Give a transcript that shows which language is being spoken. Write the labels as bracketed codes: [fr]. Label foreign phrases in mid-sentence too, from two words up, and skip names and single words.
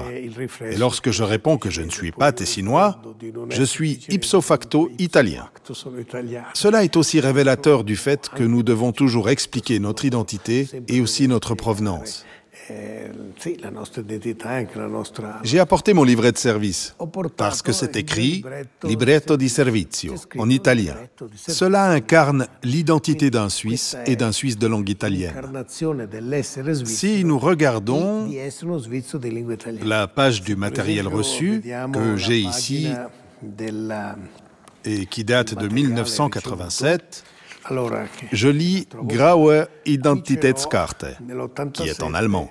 [fr] Et lorsque je réponds que je ne suis pas tessinois, je suis [la] ipso facto [fr] italien. Cela est aussi révélateur du fait que nous devons toujours expliquer notre identité et aussi notre provenance. J'ai apporté mon livret de service, parce que c'est écrit « [it] Libretto di servizio [fr] » en italien. Cela incarne l'identité d'un Suisse et d'un Suisse de langue italienne. Si nous regardons la page du matériel reçu que j'ai ici et qui date de 1987, je lis [de] Graue Identitätskarte, [fr] qui est en allemand.